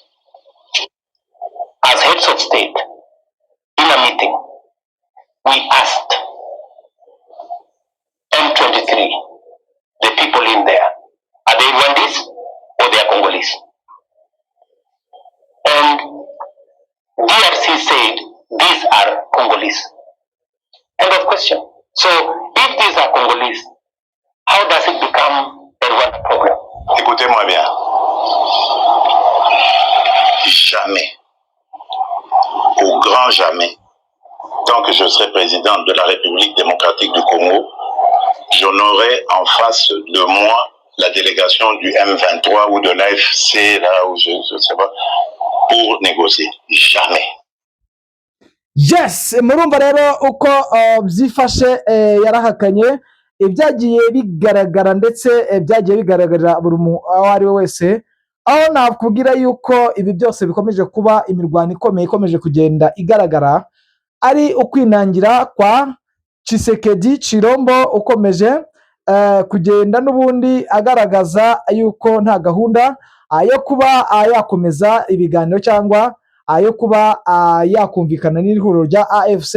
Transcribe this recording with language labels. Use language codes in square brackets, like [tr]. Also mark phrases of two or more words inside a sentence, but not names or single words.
[en] As heads of state, in a meeting, we asked M23, the people in there, are they Rwandese or they are Congolese? And DRC said these are Congolese. End of question. So if these are Congolese, how does it become a Rwanda problem? [fr] Écoutez-moi bien. Jamais, au grand jamais, tant que je serai président de la République démocratique du Congo, je n'aurai en face de moi la délégation du M23 ou de l'AFC, là où je ne sais pas, pour négocier. Jamais. [rw] Yes, murumva rero uko byifashe yarahakanye ibyagiye bigaragara ndetse byagiye bigaragarira buri muntu aho ari we wese, aho nakubwira yuko ibi byose bikomeje kuba imirwano ikomeye ikomeje kugenda igaragara, ari ukwinangira kwa Tshisekedi Chilombo ukomeje kugenda n'ubundi agaragaza yuko nta gahunda yo kuba yakomeza ibiganiro cyangwa yo kuba yakumvikana n'ihuriro rya AFC.